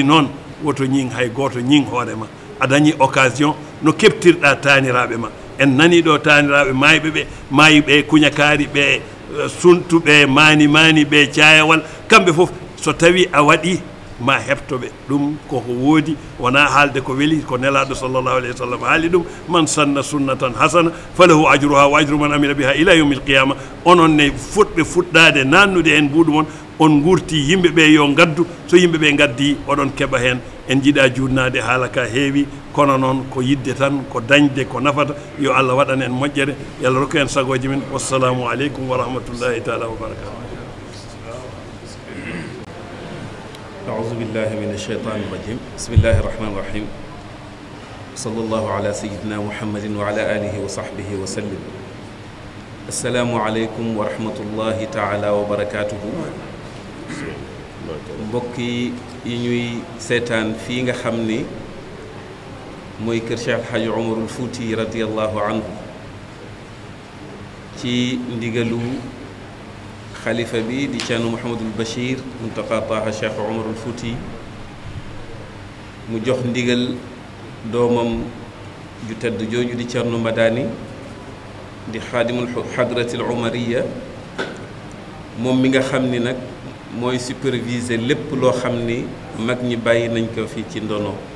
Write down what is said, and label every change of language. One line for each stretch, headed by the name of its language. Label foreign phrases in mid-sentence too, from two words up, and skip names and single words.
Fula: noon woto ñing hay goto ñing hoorema a dañi occasion no keptirɗa taniraɓe ma en nani ɗo taniraɓe mayɓe ɓe mayiɓe kuñakari ɓe suntuɓe mani ɓe cayawal kamɓe fof so tawi a waɗi ma heftoɓe ɗum koko woodi wona haalde ko weeli ko nelaɗo
Arabic: صلى الله عليه وسلم
Fula: haali ɗum
Arabic: من سن سنة حسنة فله أجرها وأجر من عمل بها إلى يوم القيامة
Fula: onon ne fuɗɓe fuɗɗade nannude hen mbuɗu mon on gurti yimɓeɓe yo gaddu so yimɓeɓe gaddi oɗon keeɓa hen en jiiɗa jurnade haala ka heewi kono noon ko yidde tan ko dañde ko nafata yo Allah waɗan en moƴƴere yo Allah rokku en sagoji men
Arabic: والسلام عليكم ورحمة الله تعالى وبركاته. أعوذ بالله من الشيطان الرجيم بسم الله الرحمن الرحيم صلى الله على سيدنا محمد وعلى آله وصحبه وسلم السلام عليكم ورحمة الله تعالى وبركاته
Wolof: mbokk yi ñuy seetaan fii nga xam ni mooy kër Cheikh Alxaaji Umarul Fuuti
Arabic: رضي الله عنه
Wolof: ci ndigalu xalifa bi di Ceerno Mouhamadul Bachir Muntaqa Taaha Cheikh Umarul Fuuti mu jox ndigal doomam ju tedd jooju di Ceerno Madani di
Arabic: خادم الحضرة العمرية
Wolof: moom mi nga xam ni nag mooy superviser lépp loo xam ni mag ñi bàyyi nañ ko fi ci ndono